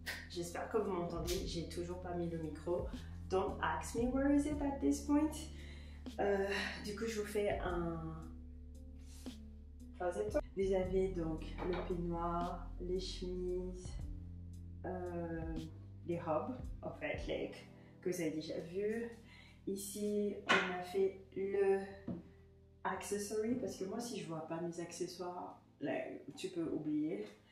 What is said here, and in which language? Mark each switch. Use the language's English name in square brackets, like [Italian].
[French] J'espère que vous m'entendez. J'ai toujours pas mis le micro. [English] Don't ask me where is it at this point. [French] Du coup, je vous fais un closet tour. Vous avez donc le peignoir, les chemises, les robes, en fait, que vous avez déjà vu. Ici, on a fait le accessory, parce que moi, si je vois pas mes accessoires, là, tu peux oublier.